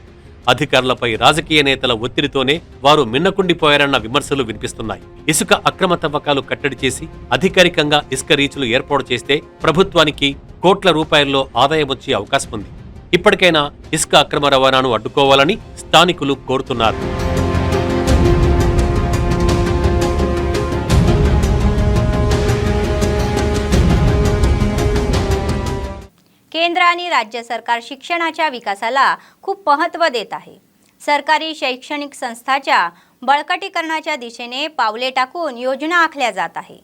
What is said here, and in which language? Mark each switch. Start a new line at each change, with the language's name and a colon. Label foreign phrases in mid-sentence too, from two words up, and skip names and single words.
Telugu: అధికారులపై రాజకీయ నేతల ఒత్తిడితోనే వారు మిన్నకుండిపోయారన్న విమర్శలు వినిపిస్తున్నాయి. ఇసుక అక్రమ తవ్వకాలు కట్టడి చేసి అధికారికంగా ఇసుక రీచులు ఏర్పాటు చేస్తే ప్రభుత్వానికి కోట్ల రూపాయల్లో ఆదాయం వచ్చే అవకాశం ఉంది. ఇప్పటికైనా ఇసుక అక్రమ రవాణాను అడ్డుకోవాలని స్థానికులు కోరుతున్నారు.
Marathi: केंद्र आणि राज्य सरकार शिक्षणाच्या विकासाला खूप महत्त्व देत आहे. सरकारी शैक्षणिक संस्थांच्या बळकटीकरणाच्या दिशेने पावले टाकून योजना आखल्या जात आहे.